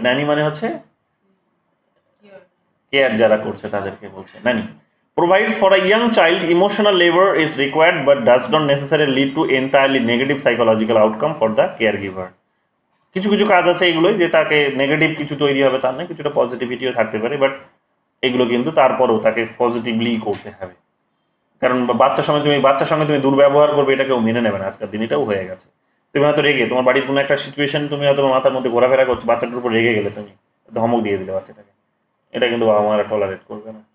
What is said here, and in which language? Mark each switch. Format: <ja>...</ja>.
<bn>nanny মানে হচ্ছে care যারা করছে তাদেরকে বলছে nanny।</bn> <en>provides for a young child, emotional labor is required but does not necessarily lead to entirely negative psychological outcome for the caregiver।</en> <bn>কিছু কিছু কাজ আছে এগুলোই যে তাকে নেগেটিভ কিছু তৈরি হবে তার নয়, কিছুটা পজিটিভিটিও থাকতে পারে, বাট এগুলো কিন্তু তারপরেও তাকে পজিটিভলি করতে হবে। কারণ বাচ্চার সঙ্গে তুমি দুর্ব্যবহার করবে, এটা কেউ মেনে নেবে না, আজকের দিন এটাও হয়ে গেছে। তুমি হয়তো রেগে তোমার বাড়ির কোনো একটা সিচুয়েশন তুমি হয়তো মাথার মধ্যে ঘোরাফেরা করছো, বাচ্চাটার উপর রেগে গেলে তুমি ধমক দিয়ে দিলে বাচ্চাটাকে, এটা কিন্তু বাবা মারা টলারেট করবে না।</bn>